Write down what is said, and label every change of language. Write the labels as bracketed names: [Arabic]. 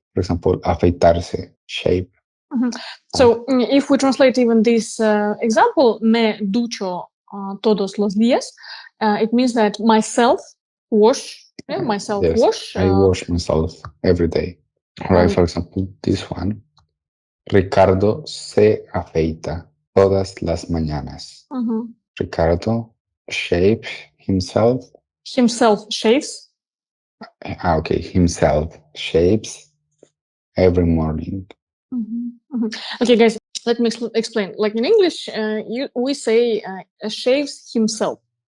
[English] For example, afeitarse, shape. So if we translate even this example, [Spanish] me ducho todos los días, [English] it means that myself wash. Wash. I wash myself every day. Right, for example, this one. [Spanish] Ricardo se afeita todas las mañanas. [English] Ricardo shapes himself. Himself shaves. Okay, himself shapes every morning. Okay, guys, let me explain. Like in English, we say shaves himself.